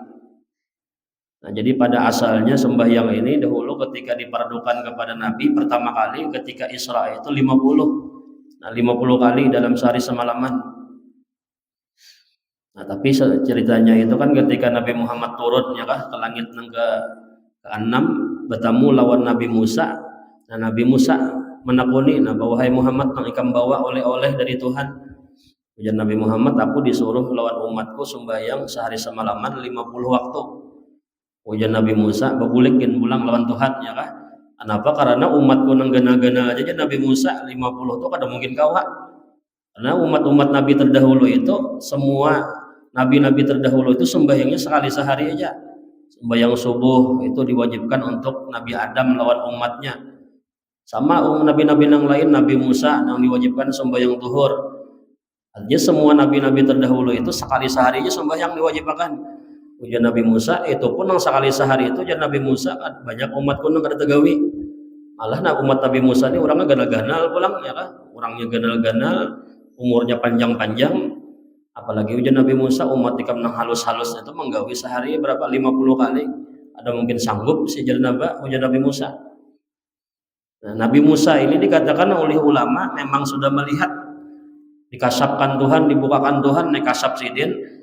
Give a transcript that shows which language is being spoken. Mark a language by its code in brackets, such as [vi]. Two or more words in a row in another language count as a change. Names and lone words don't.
[id] Nah, jadi pada asalnya sembahyang ini dahulu ketika diperdukan kepada Nabi pertama kali ketika Isra itu 50. [bjn] Nah, 50 kali dalam sehari semalaman. Nah, tapi ceritanya itu kan ketika Nabi Muhammad turun ke langit ke-6 bertemu lawan Nabi Musa. Nah, Nabi Musa menakuni, nah wahai Muhammad, nang ikam bawa oleh-oleh dari Tuhan. Ujar Nabi Muhammad, aku disuruh lawan umatku sembahyang sehari semalaman 50 waktu. Ujar Nabi Musa, bebulikin pulang lawan Tuhan Kenapa? Karena umatku nang gana-gana aja Nabi Musa 50 tuh kada mungkin kawa. [id] Karena umat-umat Nabi terdahulu itu semua nabi-nabi terdahulu itu sembahyangnya sekali sehari aja. [bjn] Sembahyang subuh itu diwajibkan untuk Nabi Adam lawan umatnya. [id] Sama nabi-nabi yang lain, Nabi Musa yang diwajibkan sembahyang zuhur. Artinya semua nabi-nabi terdahulu itu sekali sehari aja sembahyang diwajibkan. [bjn] Ujian Nabi Musa itu pun yang sekali sehari itu ujian Nabi Musa kan banyak umatku yang kada tegawi. Malah umat Nabi Musa ini orangnya ganal-ganal pulang orangnya ganal-ganal, umurnya panjang-panjang. Apalagi ujian Nabi Musa umat ikam nang halus-halus itu menggawi sehari berapa 50 kali. Ada mungkin sanggup si ujian Nabi Musa. Nah, Nabi Musa ini dikatakan oleh ulama memang sudah melihat dikasapkan Tuhan, dibukakan Tuhan kasap sidin.